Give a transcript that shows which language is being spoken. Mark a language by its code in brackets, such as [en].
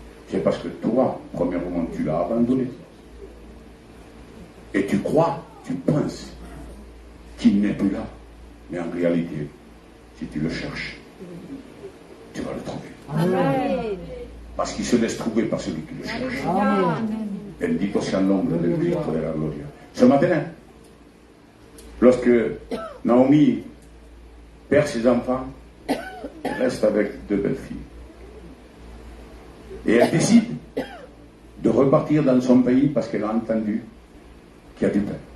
[fr] C'est parce que toi, premièrement, tu l'as abandonné. Et tu crois, tu penses qu'il n'est plus là. Mais en réalité, si tu le cherches, tu vas le trouver. Amen. Parce qu'il se laisse trouver par celui qui le cherche. [es] Bendito sea el nombre del Cristo de la gloria. [fr] Ce matin, lorsque Naomi perd ses enfants, elle reste avec 2 belles filles. Et elle décide de repartir dans son pays parce qu'elle a entendu qu'il y a du pain.